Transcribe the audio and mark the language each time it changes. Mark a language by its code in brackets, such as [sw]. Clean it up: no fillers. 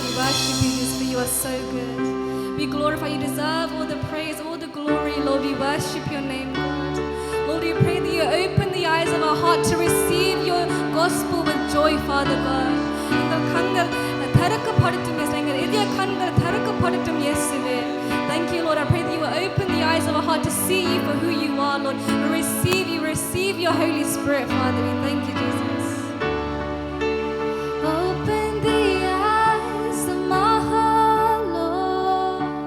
[en] We worship you just for you are so good. We glorify you, deserve all the praise, all the glory, Lord. We worship your name, God. Lord, we pray that you open the eyes of our heart to receive your gospel with joy, Father God. [ta] எங்கள் கண்கள் திறக்கப்படட்டும் இயேசுவே. எங்கள் இதய கண்கள் திறக்கப்படட்டும் இயேசுவே. [en] Thank you, Lord. I pray that you will open the eyes of our heart to see you for who you are, Lord. We receive your Holy Spirit, Father. We thank you, Jesus. Open the eyes of my heart, Lord.